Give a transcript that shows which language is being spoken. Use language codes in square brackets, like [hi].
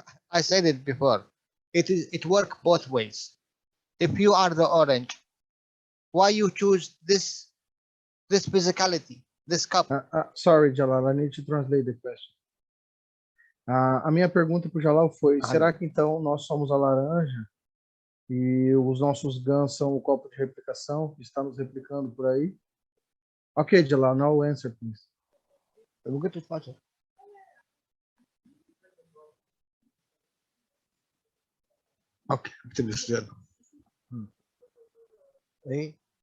[en] I said it before. It works both ways. If you are the orange, why you choose this physicality, this cup? Sorry, Jalal, I need to translate the question. [pt] A minha pergunta para o Jalal foi: será que então nós somos a laranja e os nossos guns são o copo de replicação que está nos replicando por aí? [en] Okay, Jalal, now answer, please. We'll get to faster. Okay, finish that. Hey.